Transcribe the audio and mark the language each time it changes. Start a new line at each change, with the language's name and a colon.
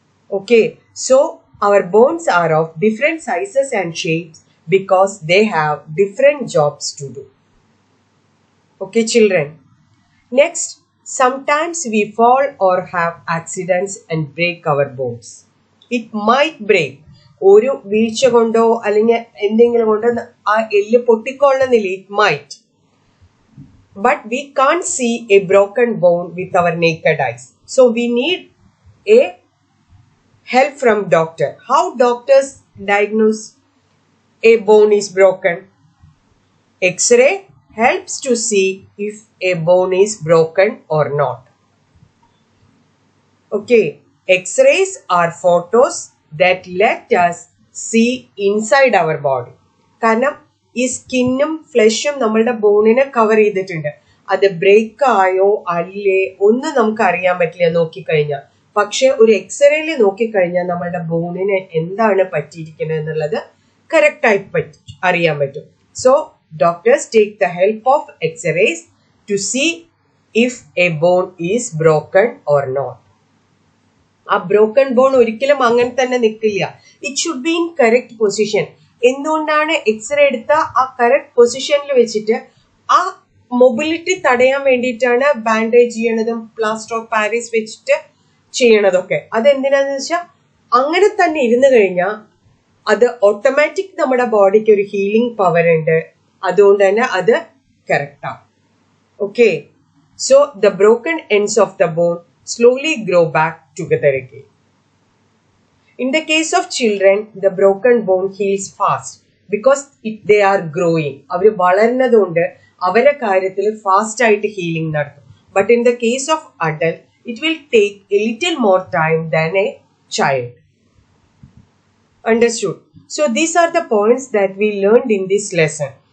English: Okay, so our bones are of different sizes and shapes because they have different jobs to do. Okay, children. Next, sometimes we fall or have accidents and break our bones. It might break.
Malayalam: ഒരു വീഴ്ച കൊണ്ടോ അല്ലെങ്കിൽ എന്തെങ്കിലും കൊണ്ടോ ആ എല്ല് പൊട്ടിക്കൊള്ളുന്നില്ല.
English: It might. But we can't see a broken bone with our naked eyes. So we need a help from doctor. How doctors diagnose a bone is broken? X-ray helps to see if a bone is broken or not. Okay, X-rays are photos that let us see inside our body.
Malayalam: കാരണം ഈ സ്കിന്നും ഫ്ലഷും നമ്മളുടെ ബോണിനെ cover ചെയ്തിട്ടുണ്ട്. അത് break ആയോ അല്ലേ ഒന്നും നമുക്ക് അറിയാൻ പറ്റില്ല നോക്കിക്കഴിഞ്ഞാൽ. പക്ഷെ ഒരു എക്സ്റേയിൽ നോക്കിക്കഴിഞ്ഞാൽ നമ്മളുടെ ബോണിന് എന്താണ് പറ്റിയിരിക്കുന്നത് എന്നുള്ളത് കറക്റ്റായി അറിയാൻ പറ്റും.
English: So doctors take the help of X-rays to see if a bone is broken or not.
Malayalam: ആ ബ്രോക്കൺ ബോൺ ഒരിക്കലും അങ്ങനെ തന്നെ നിൽക്കില്ല.
English: It should be in correct position.
Malayalam: എന്തുകൊണ്ടാണ് എക്സ്റേ എടുത്ത ആ കറക്റ്റ് പൊസിഷനിൽ വെച്ചിട്ട് ആ മൊബിലിറ്റി തടയാൻ വേണ്ടിയിട്ടാണ് ബാൻഡേജ് ചെയ്യണതും പ്ലാസ്റ്റർ ഓഫ് പാരീസ് വെച്ചിട്ട് ചെയ്യണതൊക്കെ. അതെന്തിനാന്ന് വെച്ചാൽ അങ്ങനെ തന്നെ ഇരുന്ന് കഴിഞ്ഞാൽ അത് ഓട്ടോമാറ്റിക് നമ്മുടെ ബോഡിക്ക് ഒരു ഹീലിംഗ് പവർ ഉണ്ട്. അതുകൊണ്ട് തന്നെ അത് കറക്റ്റ് ആവും.
English: Okay, so the broken ends of the bone slowly grow back together again. In the case of children, the broken bone heals fast because they are growing.
Malayalam: അവർ വളരുന്നതുകൊണ്ട് അവരുടെ കാര്യത്തിൽ ഫാസ്റ്റ് ആയിട്ട് healing നടത്തും.
English: But in the case of adult, it will take a little more time than a child. Understood? So these are the points that we learned in this lesson.